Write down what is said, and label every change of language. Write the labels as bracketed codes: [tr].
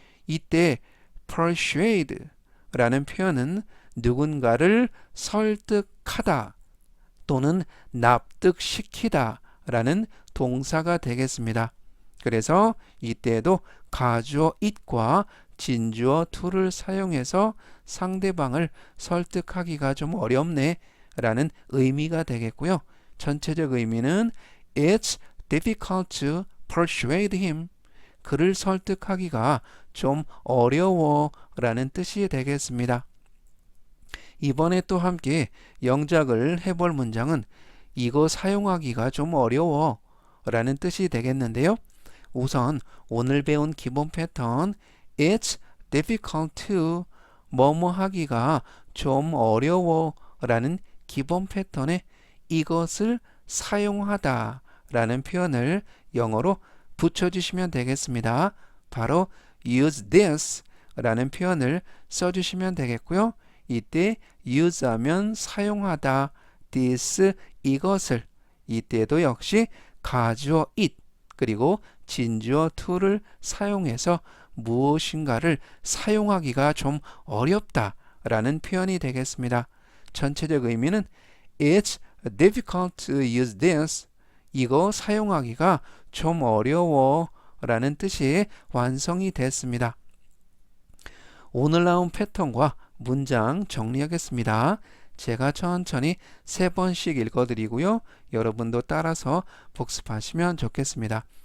[ko] 이때 persuade 라는 표현은 누군가를 설득하다 또는 납득시키다 라는 동사가 되겠습니다. 그래서 이때도 가주어 it과 진주어 to를 사용해서 상대방을 설득하기가 좀 어렵네 라는 의미가 되겠고요. 전체적 의미는 [en] It's difficult to persuade him. [ko] 그를 설득하기가 좀 어려워 라는 뜻이 되겠습니다. 이번에 또 함께 영작을 해볼 문장은 이거 사용하기가 좀 어려워 라는 뜻이 되겠는데요. 우선 오늘 배운 기본 패턴 [en] It's difficult to [ko] 뭐뭐 하기가 좀 어려워 라는 기본 패턴에 이것을 사용하다 라는 표현을 영어로 붙여주시면 되겠습니다. 바로 use this 라는 표현을 써주시면 되겠고요. 이때 use 하면 사용하다, this 이것을, 이때도 역시 가주어 it 그리고 진주어 to를 사용해서 무엇인가를 사용하기가 좀 어렵다 라는 표현이 되겠습니다. 전체적 의미는 [en] It's difficult to use this. [ko] 이거 사용하기가 좀 어려워 라는 뜻이 완성이 됐습니다. 오늘 나온 패턴과 문장 정리하겠습니다. 제가 천천히 3번씩 읽어드리고요. 여러분도 따라서 복습하시면 좋겠습니다.